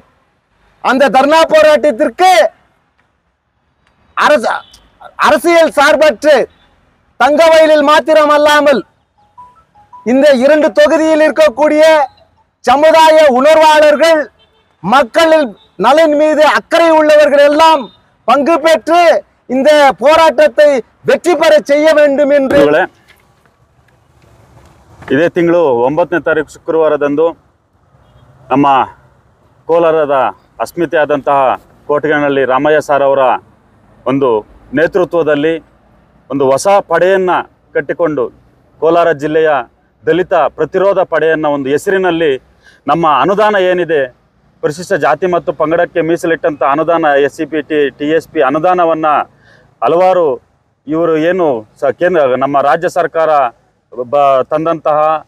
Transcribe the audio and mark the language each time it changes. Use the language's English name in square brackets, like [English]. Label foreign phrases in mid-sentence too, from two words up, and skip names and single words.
[Tamil] அந்த தர்ணா போராட்டத்திற்கு அரசியல் சார்பற்று தங்கவயலில் மாத்திரம் அல்லாமல் இந்த 2 தொகுதியில் இருக்கக்கூடிய சமுதாய உணர்வாளர்கள், மக்களின் நலன் மீது அக்கறை உள்ளவர்கள் எல்லாம் பங்கு பெற்று இந்த போராட்டத்தை வெற்றி பெற செய்ய வேண்டும் என்று [Kannada] ಇದೇ ತಿಂಗಳು 9ನೇ ತಾರೀಕು ಶುಕ್ರವಾರದಂದು ನಮ್ಮ ಕೋಲಾರದ ಅಸ್ಮಿತೆ ಆದಂತಹ ಕೋಟೆಗನಹಳ್ಳಿ ರಾಮಯ್ಯ ಸರ್ ಅವರ ಒಂದು ನೇತೃತ್ವದಲ್ಲಿ ಒಂದು ಹೊಸ ಪಡೆಯನ್ನು ಕಟ್ಟಿಕೊಂಡು ಕೋಲಾರ ಜಿಲ್ಲೆಯ ದಲಿತ ಪ್ರತಿರೋಧ ಪಡೆಯನ್ನು ಒಂದು ಹೆಸರಿನಲ್ಲಿ ನಮ್ಮ ಅನುದಾನ ಏನಿದೆ ಪರಿಶಿಷ್ಟ ಜಾತಿ ಮತ್ತು ಪಂಗಡಕ್ಕೆ ಮೀಸಲಿಟ್ಟಂಥ ಅನುದಾನ SCP TSP ಅನುದಾನವನ್ನು ಹಲವಾರು ಇವರು ಏನು ನಮ್ಮ ರಾಜ್ಯ ಸರ್ಕಾರ ತಂದಂತಹ